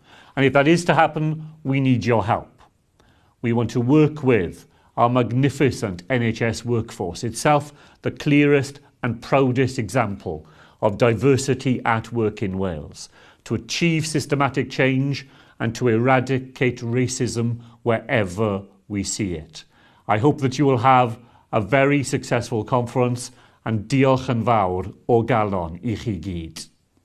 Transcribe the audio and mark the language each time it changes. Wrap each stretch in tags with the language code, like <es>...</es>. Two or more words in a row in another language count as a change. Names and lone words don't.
<en>And if that is to happen, we need your help. We want to work with our magnificent NHS workforce, itself the clearest and proudest example of diversity at work in Wales, to achieve systematic change and to eradicate racism wherever we see it. I hope that you will have a very successful conference, and</en> <cy>diolch yn fawr o galon I chi gyd.</cy>